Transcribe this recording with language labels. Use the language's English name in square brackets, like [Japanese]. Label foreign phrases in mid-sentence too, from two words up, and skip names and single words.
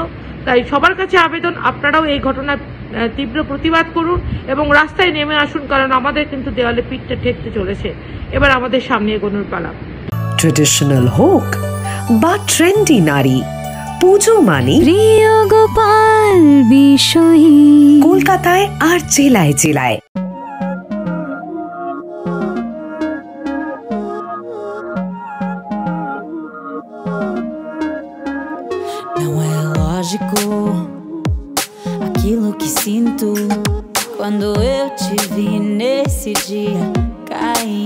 [Bangla] তাই সবার কাছে আবেদন, আপনারাও এই ঘটনার তীব্র প্রতিবাদ করুন এবং রাস্তায় নেমে আসুন, কারণ আমাদের কিন্তু দেওয়ালে পিঠটা ঠেকতে চলেছে। এবার আমাদের সামনে এগোনোর পালা। ট্রেডিশনাল হোক বা ট্রেন্ডি নারী, পুজো মানে প্রিয় গোপাল বিষয়ী, কলকাতায় আর জেলায় জেলায়। [Portuguese] não é lógico aquilo que sinto quando eu te vi nesse dia cair.